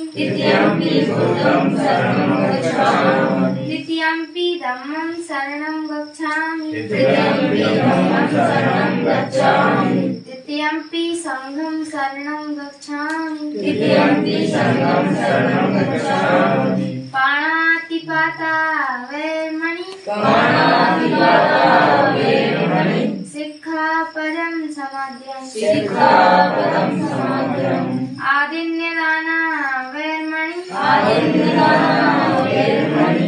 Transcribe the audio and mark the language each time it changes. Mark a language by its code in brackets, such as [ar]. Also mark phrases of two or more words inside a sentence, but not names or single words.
[pi] द्वितीयम्पि बुद्धं शरणं गच्छामि द्वितीयम्पि धम्मं शरणं गच्छामि द्वितीयम्पि धम्मं शरणं गच्छामि द्वितीयम्पि संघं शरणं गच्छामि द्वितीयम्पि संघं शरणं गच्छामि पाणातिपाता वैर्मणि पाणातिपाता वेरमणि सिक्खापदं समाद्यं सिक्खापदं समादयामि आदिन्यदाना वैर्मणि आदिन्यदाना वेरमणि